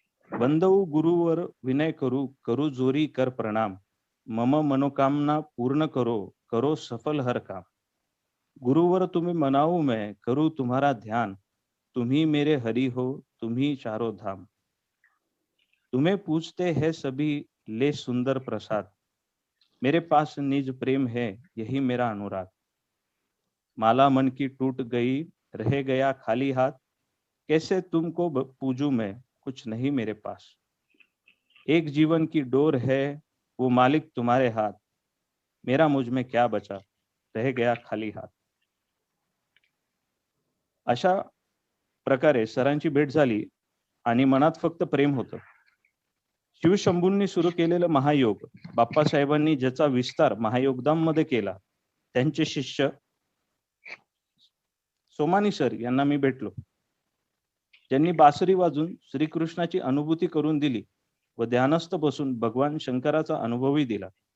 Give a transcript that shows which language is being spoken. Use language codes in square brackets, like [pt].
[hi] बंदवू गुरुवर विनय करू जोरी कर प्रणाम. मम मनोकामना पूर्ण करो सफल हर काम. गुरुवर तुम्हें मनाऊं मैं, करूं तुम्हारा ध्यान. तुम्ही मेरे हरि हो, तुम्ही चारों धाम. तुम्हें पूछते हैं सभी, ले सुंदर प्रसाद. मेरे पास निज प्रेम है, यही मेरा अनुराग. माला मन की टूट गई, रह गया खाली हाथ. कैसे तुमको पूजूं मैं, कुछ नहीं मेरे पास. एक जीवन की डोर है, वो मालिक तुम्हारे हाथ. मेरा मुझ में क्या बचा, रह गया खाली हात. [mr] अशा प्रकारे सरांची भेट झाली आणि मनात फक्त प्रेम होतं. शिवशंभूंनी सुरू केलेलं महायोग, बाप्पासाहेबांनी ज्याचा विस्तार महायोगदानमध्ये केला, त्यांचे शिष्य सोमानी सर यांना मी भेटलो, ज्यांनी बासरी वाजून श्रीकृष्णाची अनुभूती करून दिली व ध्यानस्थ बसून भगवान शंकराचा अनुभवही दिला.